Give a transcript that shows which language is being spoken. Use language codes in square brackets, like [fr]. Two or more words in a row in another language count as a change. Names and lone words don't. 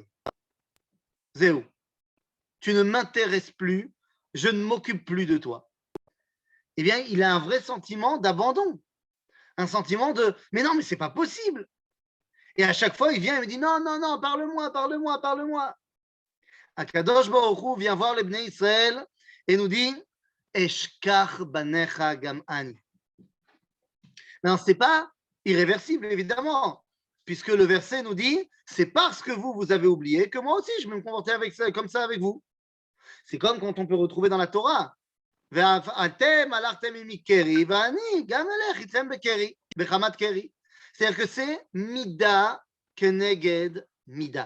[fr] Zéo, tu ne m'intéresses plus, je ne m'occupe plus de toi. Eh bien, il a un vrai sentiment d'abandon, un sentiment de « mais non, mais c'est pas possible ». Et à chaque fois, il vient et me dit « non, non, non, parle-moi, parle-moi, parle-moi ». [he] הקדוש ברוך הוא [fr] vient voir les Bnei Israël et nous dit [he] אשכח בניך גם אני. [fr] Non, ce n'est pas irréversible, évidemment, puisque le verset nous dit c'est parce que vous avez oublié que moi aussi je vais me comporter comme ça avec vous. C'est comme quand on peut retrouver dans la Torah c'est-à-dire que c'est [he] מדה כנגד מדה.